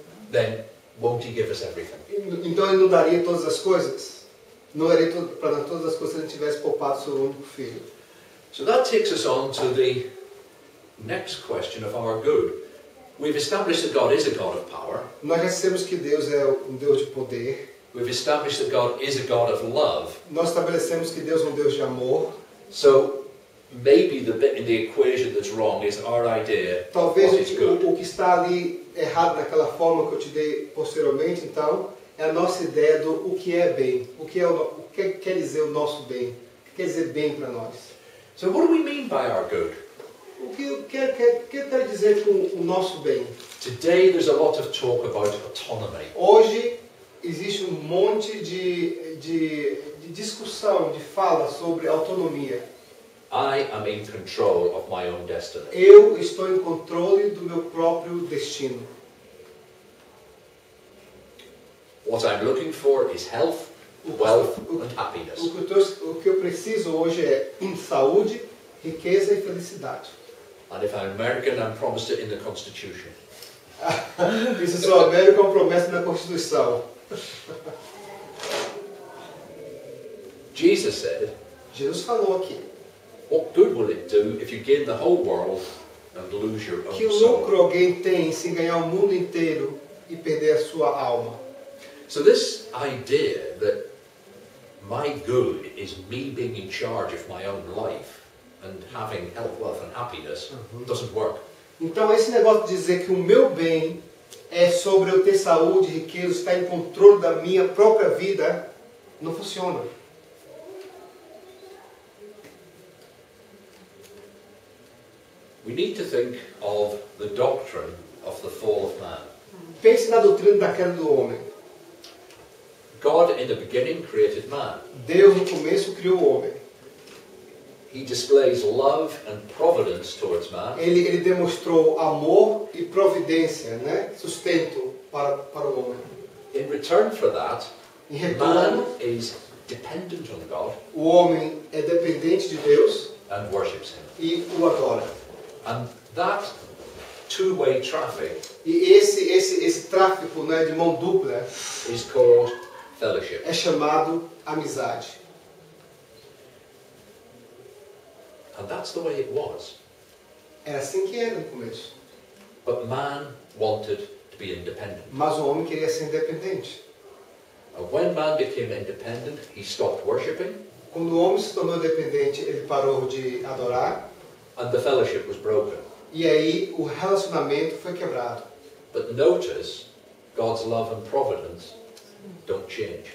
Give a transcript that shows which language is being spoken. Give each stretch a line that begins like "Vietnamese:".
English: Then won't He give us everything?
Portuguese: Então Ele não daria todas as coisas? Não daria para dar todas as coisas se Ele tivesse poupado o seu único filho.
English: So that takes us on to the next question of our good. We've established that God is a God of power.
Portuguese: Nós já sabemos que Deus é um Deus de poder.
English: We've established that God is a God of love.
Portuguese: Nós estabelecemos que Deus é um Deus de amor.
English: So maybe the bit in the equation that's wrong is our idea
Portuguese: Talvez
English: what is good.
Portuguese: o que está ali errado naquela forma que eu te dei posteriormente, então, é a nossa ideia do o que é bem. O que quer dizer o nosso bem. O que quer dizer bem para nós.
English: So what do we mean by our good?
Portuguese: O que eu quero dizer com o nosso bem?
English: Today there's a lot of talk about autonomy.
Portuguese: Hoje existe um monte de discussão, de fala sobre autonomia.
English: I am in control of my own destiny.
Portuguese: Eu estou em controle do meu próprio destino.
English: What I'm looking for is health, wealth and happiness.
Portuguese: O que eu preciso hoje é saúde, riqueza e felicidade.
English: And if I'm American, I'm promised it in the Constitution.
Portuguese: E se sou América, é uma promessa na Constituição.
English: Jesus said,
Portuguese: Jesus falou aqui
English: what good will it do if you gain the whole world and lose your
Portuguese: que
English: own soul?
Portuguese: lucro alguém tem se ganhar o mundo inteiro e perder a sua alma.
English: So this idea that my good is me being in charge of my own life and having health, wealth and happiness doesn't work.
Portuguese: Então esse negócio de dizer que o meu bem é sobre eu ter saúde, riqueza, estar em controle da minha própria vida, não funciona.
English: We need to think of the doctrine of the fall of man.
Portuguese: Pense na doutrina da queda do homem.
English: God in the beginning created man.
Portuguese: Deus no começo criou o homem.
English: He displays love and providence towards man.
Portuguese: Ele demonstrou amor e providência, né? Sustento para o homem.
English: In return for that,
Portuguese: Em
English: man
Portuguese: retorno,
English: is dependent on God
Portuguese: o homem é dependente de Deus
English: and worships him.
Portuguese: e o adora.
English: And that two-way traffic
Portuguese: E esse tráfico, né, de mão dupla
English: is called fellowship.
Portuguese: é chamado amizade.
English: And that's the way it was.
Portuguese: Era assim que era no começo.
English: But man wanted to be independent.
Portuguese: Mas o homem queria ser independente.
English: And when man became independent, he stopped worshipping
Portuguese: Quando o homem se tornou independente, ele parou de adorar.
English: and the fellowship was broken.
Portuguese: E aí o relacionamento foi quebrado.
English: But notice, God's love and providence don't change.